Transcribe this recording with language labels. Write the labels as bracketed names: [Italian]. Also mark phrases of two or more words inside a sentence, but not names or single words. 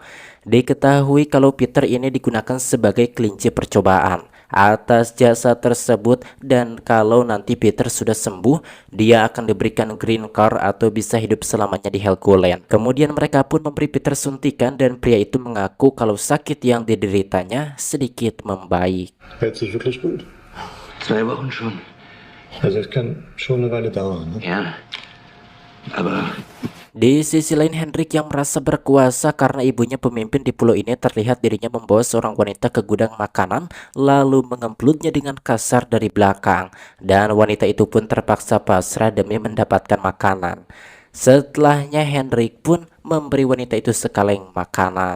[Indonesian] Diketahui kalau Peter ini digunakan sebagai kelinci percobaan atas jasa tersebut, dan kalau nanti Peter sudah sembuh, dia akan diberikan [English] green card [Indonesian] atau bisa hidup selamanya di Helgoland. Kemudian mereka pun memberi Peter suntikan dan pria itu mengaku kalau sakit yang dideritanya sedikit membaik. [German] Hört sich wirklich gut. 2 Wochen schon. Also es kann schon eine Weile dauern, ne? Ja. Aber [Indonesian] Di sisi lain, Henrik yang merasa berkuasa karena ibunya pemimpin di pulau ini terlihat dirinya membawa seorang wanita ke gudang makanan lalu mengemplutnya dengan kasar dari belakang, dan wanita itu pun terpaksa pasrah demi mendapatkan makanan. Setelahnya Henrik pun memberi wanita itu sekaleng makanan.